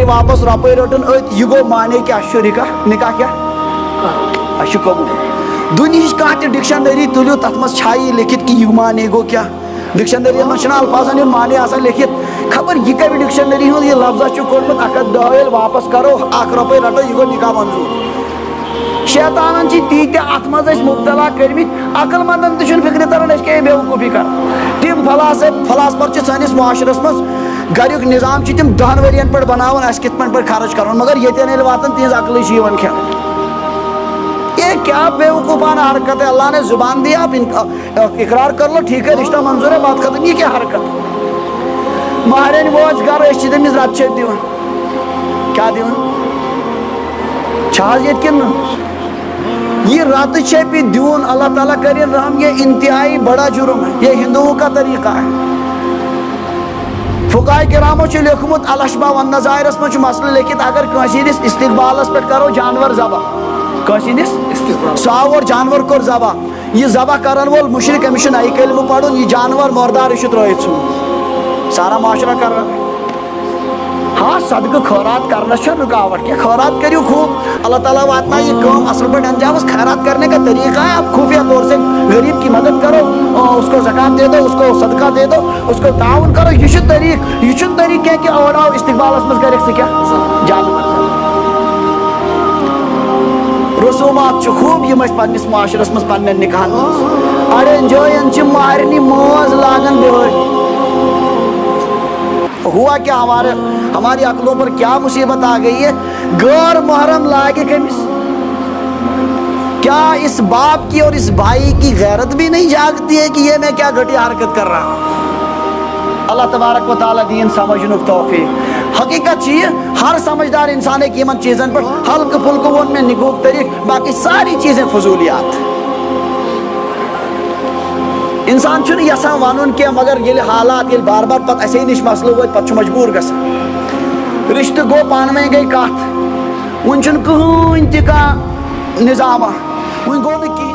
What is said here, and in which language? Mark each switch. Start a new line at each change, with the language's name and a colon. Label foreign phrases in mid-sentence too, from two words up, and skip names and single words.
Kashmiri: واپس رۄپے رٹن ات یہ گو مانے کہ اس نکاح کیا اس قبول دنہچ کانٛہہ تہِ ڈکشنری تُلِو تتھ منٛز چھا یہ لکھت کہ یہ مانے گو کیا ڈکشنری منٛز چھُنہٕ الفاظن ہُنٛد مانے آسان لکھت خبر یہ کبھی ڈکشنری ہُنٛد یہ لفظہ چھُ کوٚرمُت 110 ییٚلہِ واپس کرو 1 رۄپے رٹو یہ گو نکاح منظور شیطانن چھ تیتہ ات مز مبتلا کرمت عقل مندن تہ فکر تران اس کے بیوقوفی کر تم فلاسفر چھ سانس معاشرس مز گریک نظام چھ تم 10 ورین پہ بناون اس کت پہ خرچ کرن مگر یتین ییٚلہِ واتن تہذ عقل چھ کھین
Urdu: یہ کیا بیوقوفانہ حرکت ہے اللہ نے زبان دیا آپ اقرار کر لو ٹھیک ہے رشتہ منظور ہے بات ختم یہ کیا حرکت
Kashmiri: مہرین ووچ گر اس تمس رت شت دِوان کیا دِوان چھاز یت کن یہ رات چھپ دیون اللہ تعالیٰ کرے رحم
Urdu: یہ انتہائی بڑا جرم ہے یہ ہندوؤں کا طریقہ ہے
Kashmiri: فقہاء کرامو چھ لیکھمت الاشباہ والنظائرس من مسئلہ لیکن اگر کٲنٛسہِ ہٕنٛدِس استقبالس پہ کرو جانور ذبح کٲنٛسہِ ہٕنٛدِس سُہ آو اور جانور کوٚر ذبح یہ ذبح کرن وول مشرک أمِس چھُ نَیہِ کلمہ پرُن یہ جانور مردار چھُ ترٲیِتھ ژھُن سارا معاشرہ کر ہاں صدقہ خیرات کرنس چھ رکاوٹ کیا خیرات کریو خوب اللہ تعالیٰ واتنا یہ کام اصل پہ انجام
Urdu: خیرات کرنے کا طریقہ ہے آپ خفیہ طور سے غریب کی مدد کرو اس کو زکات دے دو اس کو صدقہ دے دو اس کو تعاون کرو یہ طریق ہے کہ
Kashmiri: اوڑاؤ استقبال مز کر سے کیا جانور رسومات چھ خوب یم پنس معاشرس مز پنن نکاحن اڑین جائن چھ مہرنی موز لاگن بہر
Urdu: ہوا کیا ہماری عقلوں پر کیا مصیبت آ گئی ہے غیر محرم لاگے کمس کیا اس باپ کی اور اس بھائی کی غیرت بھی نہیں جاگتی ہے کہ یہ میں کیا گھٹیا حرکت کر رہا ہوں اللہ تبارک و تعالیٰ دین سمجھنک توفیق
Kashmiri: حقیقت چیز ہر سمجھدار انسان ہے کہ ان چیزن پر ہلکہ پھلکہ ون میں نگوک طریق
Urdu: باقی ساری چیزیں فضولیات
Kashmiri: انسان چھُنہٕ یژھان ونُن کینٛہہ مگر ییٚلہِ حالات ییٚلہِ بار بار پتہٕ اسے نِش مسلہٕ وٲتۍ پتہٕ چھُ مجبوٗر گژھان رشتہٕ گوٚو پانہٕ ؤنۍ گٔے کتھ وۄنۍ چھُنہٕ کٕہٕنۍ تہِ کانٛہہ نظامہ وۄنۍ گوٚو نہٕ کِہیٖنۍ